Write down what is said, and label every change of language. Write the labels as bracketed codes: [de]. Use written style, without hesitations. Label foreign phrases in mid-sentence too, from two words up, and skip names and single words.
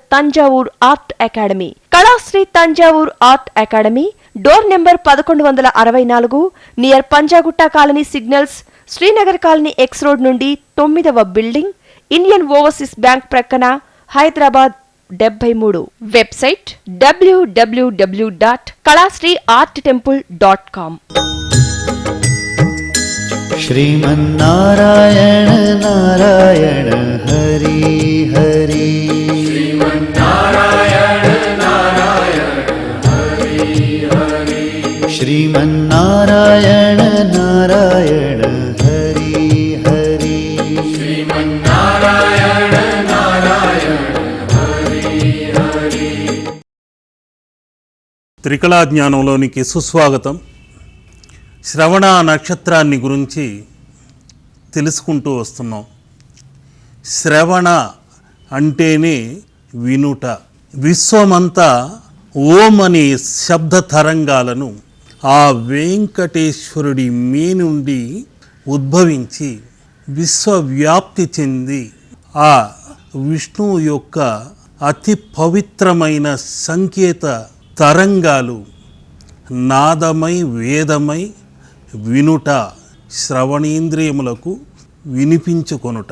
[te] తంజావూర్ ఆర్ట్ అకాడమీ, కళాశ్రీ తంజావూర్ ఆర్ట్ అకాడమీ, [en] door number [te] 1164, [en] near Panjagutta colony signals, [te] శ్రీనగర్ కాలనీ [en] X road [te] నుండి 9వ బిల్డింగ్, ఇండియన్ ఓవర్సీస్ బ్యాంక్ ప్రక్కన, హైదరాబాద్ 73. వెబ్సైట్ www.kalasriarttemple.com. [sa] श्रीमन्नारायण नारायण हरि हरि श्रीमन्नारायण नारायण हरि हरि। श्रीमन्नारायण नारायण हरि हरि श्रीमन्नारायण नारायण हरि हरि। [te] త్రికళా జ్ఞానంలోనికి సుస్వాగతం. శ్రవణ నక్షత్రాన్ని గురించి తెలుసుకుంటూ వస్తున్నాం. శ్రవణ అంటేనే వినుట. విశ్వమంతా ఓం అనే శబ్ద తరంగాలను ఆ వెంకటేశ్వరుడి మీ నుండి ఉద్భవించి విశ్వవ్యాప్తి చెంది ఆ విష్ణువు యొక్క అతి పవిత్రమైన సంకేత తరంగాలు నాదమై వేదమై వినుట, శ్రవణేంద్రియములకు వినిపించుకొనుట.